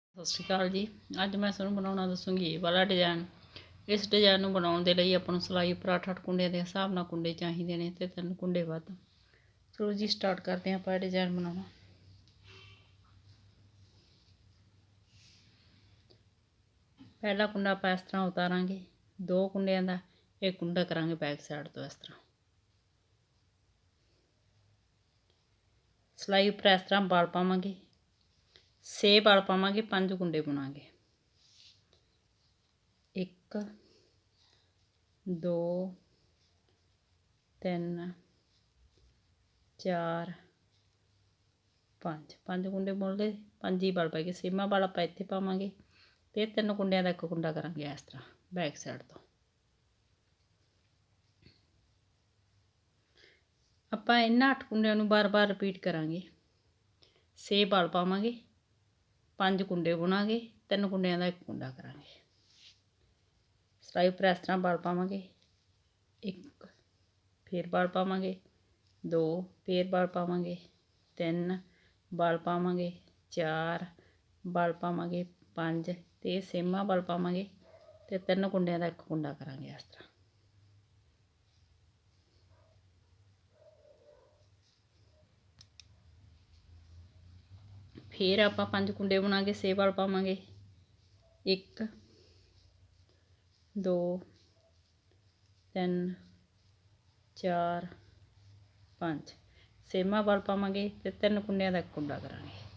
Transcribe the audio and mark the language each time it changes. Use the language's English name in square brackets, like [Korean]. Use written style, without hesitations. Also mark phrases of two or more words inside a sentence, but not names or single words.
[Punjabi] ਸਤ ਸ੍ਰੀ ਅਕਾਲ ਜੀ। ਅੱਜ ਮੈਂ ਤੁਹਾਨੂੰ ਬਣਾਉਣਾ ਦੱਸੂੰਗੀ ਯੇ ਵਾਲਾ ਡਿਜ਼ਾਈਨ। ਇਸ ਡਿਜ਼ਾਈਨ ਨੂੰ ਬਣਾਉਣ ਦੇ ਲਈ ਆਪਾਂ ਨੂੰ ਸਿਲਾਈ ਪਰ 8-8 कुंडिਆਂ ਦੇ ਹਿਸਾਬ ਨਾਲ कुंडे ਚਾਹੀਦੇ ਨੇ ਤੇ 3 कुंडे ਵੱਧ। ਚਲੋ ਜੀ ਸਟਾਰਟ ਕਰਤੇ ਹੈਂ ਆਪਾਂ ਡਿਜ਼ਾਈਨ ਬਣਾਨਾ। ਪਹਿਲਾ ਕੁੰਡਾ ਆਪਾਂ ਇਸ ਤਰ੍ਹਾਂ ਉਤਾਰਾਂਗੇ, 2 कुंडिਆਂ ਦਾ ਇੱਕ ਕੁੰਡਾ ਕਰਾਂਗੇ ਬੈਕ ਸਾਈਡ ਤੋ ਇਸ ਤਰ੍ਹਾਂ। ਸਿਲਾਈ ਪਰ ਇਸ ਤਰ੍ਹਾਂ ਬਾਲ ਪਾਵਾਂਗੇ, 6 ਬਾਲ ਪਾਵਾਂਗੇ, 5 ਕੁੰਡੇ ਬੁਣਾਂਗੇ। 1 2 3 4 5 5 ਕੁੰਡੇ ਬੁਣ ਲਏ, 5 ਹੀ ਬਾਲ ਪਾਏ ਗਏ। 6ਵਾਂ ਬਾਲ ਆਪ ਇੱਥੇ ਪਾਵਾਂਗੇ ਤੇ 3 कुंडिਆਂ ਦਾ 1 ਕੁੰਡਾ ਕਰਾਂਗੇ ਇਸ ਤਰ੍ਹਾਂ ਬੈਕ ਸਾਈਡ ਤੋ। ਆਪਾਂ ਇਹਨਾਂ 8 ਕੁੰਡਿਆਂ ਨੂੰ ਬਾਰ-ਬਾਰ ਰਿਪੀਟ ਕਰਾਂਗੇ। 6 ਬਾਲ ਪਾਵਾਂਗੇ, 5 ਕੁੰਡੇ ਬੁਣਾਂਗੇ, 3 ਕੁੰਡਿਆਂ ਦਾ 1 ਕੁੰਡਾ ਕਰਾਂਗੇ। ਸਿਲਾਈ ਉੱਪਰ ਇਸ ਤਰ੍ਹਾਂ ਬਾਲ ਪਾਵਾਂਗੇ, 1 ਫੇਰ ਬਾਲ ਪਾਵਾਂਗੇ, 2 ਫੇਰ ਬਾਲ ਪਾਵਾਂਗੇ, 3 ਬਾਲ ਪਾਵਾਂਗੇ, 4 ਬਾਲ ਪਾਵਾਂਗੇ, 5 ਤੇ 6ਵਾਂ ਬਾਲ ਪਾਵਾਂਗੇ ਤੇ 3 ਕੁੰਡਿਆਂ ਦਾ 1 ਕੁੰਡਾ ਕਰਾਂਗੇ ਇਸ ਤਰ੍ਹਾਂ। ਫਿਰ ਆਪ 5 ਕੁੰਡੇ ਬੁਣਾਂਗੇ, 6 ਬਾਲ ਪਾਵਾਂਗੇ, 1 2 3 4 5 6ਵਾਂ ਬਾਲ ਪਾਵਾਂਗੇ ਤੇ 3 कुंडिਆਂ ਦਾ 1 ਕੁੰਡਾ ਕਰਾਂਗੇ।